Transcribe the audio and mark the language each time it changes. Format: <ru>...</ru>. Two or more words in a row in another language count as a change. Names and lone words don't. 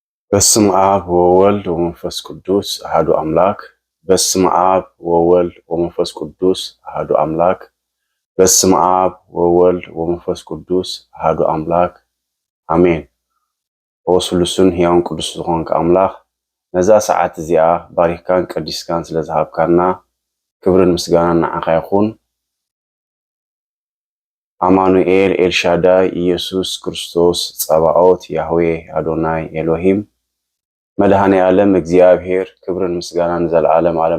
<gez>በስመ አብ ወወልድ ወመንፈስ ቅዱስ አሐዱ አምላክ። በስመ አብ ወወልድ ወመንፈስ ቅዱስ አሐዱ አምላክ። በስመ አብ ወወልድ ወመንፈስ ቅዱስ አሐዱ አምላክ አሜን።</gez> <ti>ወስሉስን ሕያውን ቅዱስ ዝኾንክ አምላክ ነዛ ሰዓት እዚኣ ባሪክካን ቀዲስካን ስለዝሃብካና ክብርን ምስጋናን ንዓኻ ይኹን። አማኑኤል ኤልሻዳይ ኢየሱስ ክርስቶስ ጸባኦት ያህዌ አዶናይ ኤሎሂም መድኃኔ ዓለም እግዚአብሔር ክብርን ምስጋናን ዘለዓለም ዓለም</ti>